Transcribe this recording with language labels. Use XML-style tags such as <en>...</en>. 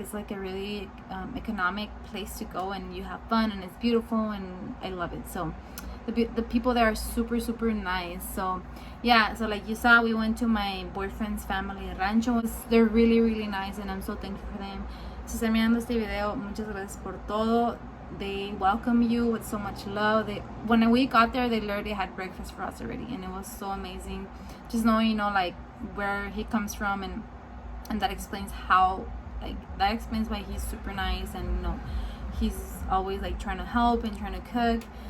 <en>It's like a really economic place to go, and you have fun, and it's beautiful, and I love it. So the people there are super, super nice. So yeah, so like you saw, we went to my boyfriend's family rancho. They're really, really nice, and I'm so thankful for them.</en> <es>Si están mirando este video, muchas gracias por todo.</es> <en>They welcome you with so much love. When we got there, they literally had breakfast for us already, and it was so amazing. Just knowing, you know, like where he comes from, and that explains how, like, that explains why he's super nice, and you know, he's always like trying to help and trying to cook.</en>